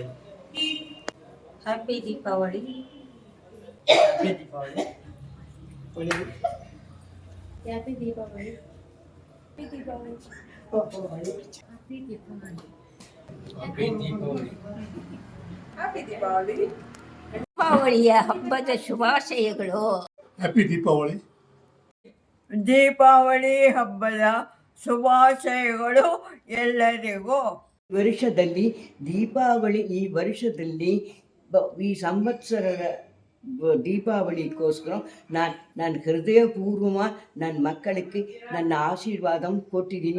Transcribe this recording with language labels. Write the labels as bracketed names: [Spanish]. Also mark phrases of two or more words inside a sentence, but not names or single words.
[English] Happy Deepavali. Happy Deepavali. Happy Deepavali. Happy Deepavali. Happy Deepavali. Happy Deepavali. [Kannada] ದೀಪಾವಳಿಯ ಹಬ್ಬದ ಶುಭಾಶಯಗಳು. [English] Happy Deepavali. [Kannada] ದೀಪಾವಳಿ ಹಬ್ಬದ ಶುಭಾಶಯಗಳು ಎಲ್ಲರಿಗೂ. ವರ್ಷದಲ್ಲಿ ದೀಪಾವಳಿ ಈ ವರ್ಷದಲ್ಲಿ ಈ ಸಂವತ್ಸರದ ದೀಪಾವಳಿಗೋಸ್ಕರ ನಾನು ಹೃದಯಪೂರ್ವ ನನ್ನ ಮಕ್ಕಳಿಗೆ ನನ್ನ ಆಶೀರ್ವಾದ ಕೊಟ್ಟಿದ್ದೀನಿ.